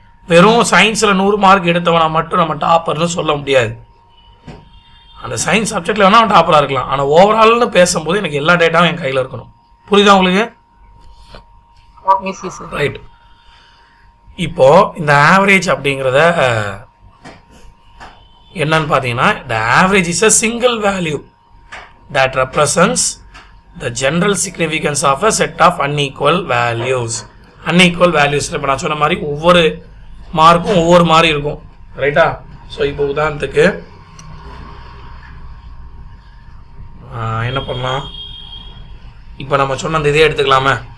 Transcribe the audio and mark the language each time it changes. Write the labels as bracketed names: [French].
[Tamil] வெறும் சயின்ஸில் 100 மார்க் எடுத்தவனா மட்டும் நம்ம டாப்பர்னு சொல்ல முடியாது. அந்த சயின்ஸ் சப்ஜெக்டில் வேணால் அவன் டாப்பராக இருக்கலாம். ஆனால் ஓவரால்னு பேசும்போது எனக்கு எல்லா டேட்டாவும் என் கையில் இருக்கணும். புரியுதா உங்களுக்கு? ரைட். இப்போ இந்த ஆவரேஜ் அப்படிங்கிறத என்னன்னு பார்த்தீங்கன்னா, [English] the average is a single value that represents the general significance of a set of unequal values. unequal values [Tamil] இப்போ நான் சொன்ன மாதிரி ஒவ்வொரு மார்க்கும் ஒவ்வொரு மாதிரி இருக்கும். ரைட்டா? ஸோ இப்போ உதாரணத்துக்கு என்ன பண்ணலாம், இப்போ நம்ம சொன்ன அந்த இதே எடுத்துக்கலாமே.